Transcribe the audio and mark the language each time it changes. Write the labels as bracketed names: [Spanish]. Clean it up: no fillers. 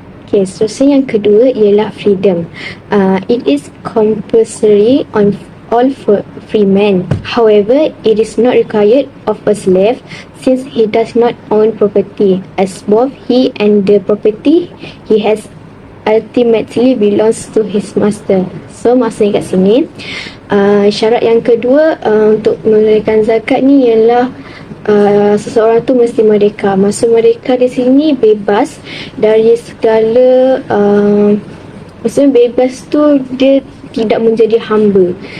[Malay] Okay, seterusnya yang kedua ialah freedom. [English] It is compulsory on all free men. However, it is not required of a slave since he does not own property, as both he and the property he has ultimately belongs to his master. [Malay] So maksudnya kat sini, syarat yang kedua untuk menunaikan zakat ni ialah seseorang tu mesti merdeka. Maksud merdeka di sini bebas dari segala maksudnya bebas tu dia tidak menjadi hamba.